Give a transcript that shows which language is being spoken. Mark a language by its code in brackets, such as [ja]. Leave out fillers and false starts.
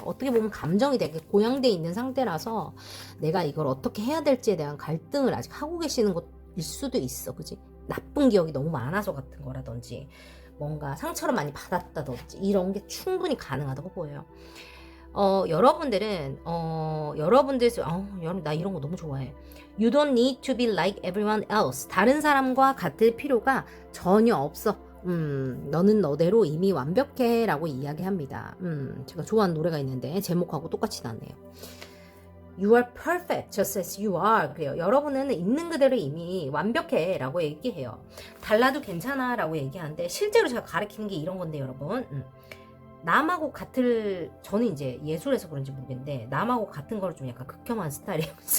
[ko] 어떻게 보면 감정이 되게 고양돼 있는 상태라서 내가 이걸 어떻게 해야 될지에 대한 갈등을 아직 하고 계시는 것일 수도 있어. 그지? 나쁜 기억이 너무 많아서 같은 거라든지 뭔가 상처를 많이 받았다든지 이런 게 충분히 가능하다고 보여요. 여러분들은 여러분 나 이런 거 너무 좋아해. [en] You don't need to be like everyone else. [ko] 다른 사람과 같을 필요가 전혀 없어. 너는 너대로 이미 완벽해 라고 이야기합니다. 제가 좋아하는 노래가 있는데 제목하고 똑같이 나네요. [en] You are perfect just as you are. [ko] 그래요. 여러분은 있는 그대로 이미 완벽해 라고 얘기해요. 달라도 괜찮아 라고 얘기하는데 실제로 제가 가르치는 게 이런 건데 여러분 남하고 저는 이제 예술에서 그런지 모르겠는데 남하고 같은 거를 좀 약간 극혐한 스타일이에요.